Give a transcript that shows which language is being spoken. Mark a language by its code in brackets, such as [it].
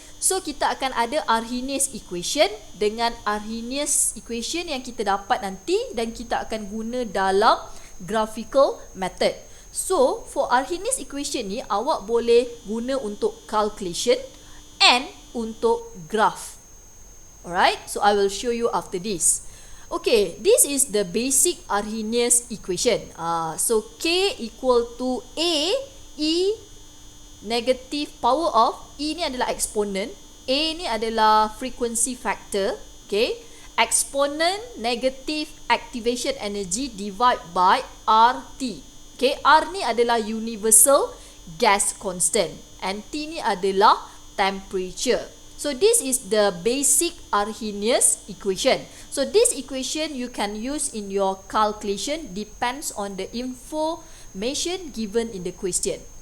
[ms] So kita akan ada Arrhenius equation dengan Arrhenius equation yang kita dapat nanti dan kita akan guna dalam graphical method. [en] So for Arrhenius equation [ms] ni awak boleh guna untuk calculation and untuk graph. [en] Alright, so I will show you after this. Okay, this is the basic Arrhenius equation. So K equal to A E negative power of E [ms] ni adalah [en] exponent, A ni adalah frequency factor, okay? Exponent negative activation energy divide by RT. Okay, R [ms] ni adalah [en] universal gas constant and T ni adalah temperature. So this is the basic Arrhenius equation. So this equation you can use in your calculation, depends on the information given in the question.